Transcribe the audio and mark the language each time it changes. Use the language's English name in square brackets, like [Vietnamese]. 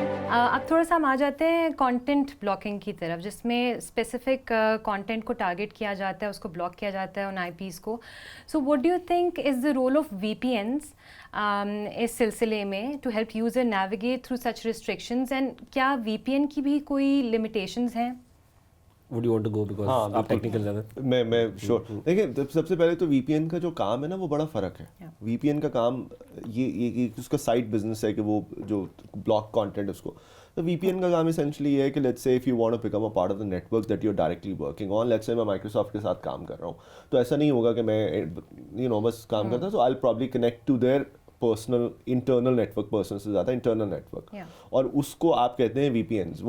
[Urdu] اب تھوڑا سا ہم آ جاتے ہیں کانٹینٹ بلاکنگ کی طرف، جس میں اسپیسیفک کانٹینٹ کو ٹارگیٹ کیا جاتا ہے، اس کو بلاک کیا جاتا ہے ان آئی پیز کو. [English] so what do you think is the role of V P اینس [Urdu] اس سلسلے میں [English] to help user navigate through such restrictions, and [Urdu] کیا وی پی این کی بھی کوئی لمیٹیشنز ہیں؟ [English] Would you want to go because [Urdu] آپ ٹیکنیکل زیادہ؟ [English] میں شور. [Urdu] دیکھیں سب سے پہلے تو وی پی این کا جو کام ہے نا وہ بڑا فرق ہے. وی پی این کا کام یہ اس کا سائڈ بزنس ہے کہ وہ جو بلاک کانٹینٹ اس کو، تو وی پی این کا کام اسینشلی یہ ہے کہ [English] let's say if you want to become a part of the network that you are directly working on, [Urdu] let's say میں مائیکروسافٹ کے ساتھ کام کر رہا ہوں، تو ایسا نہیں ہوگا کہ میں بس کام کرتا ہوں، تو [English] I probably connect to their personal internal network, [Urdu] person سے زیادہ انٹرنل نیٹ ورک، اور اس کو آپ کہتے ہیں وی پی اینز.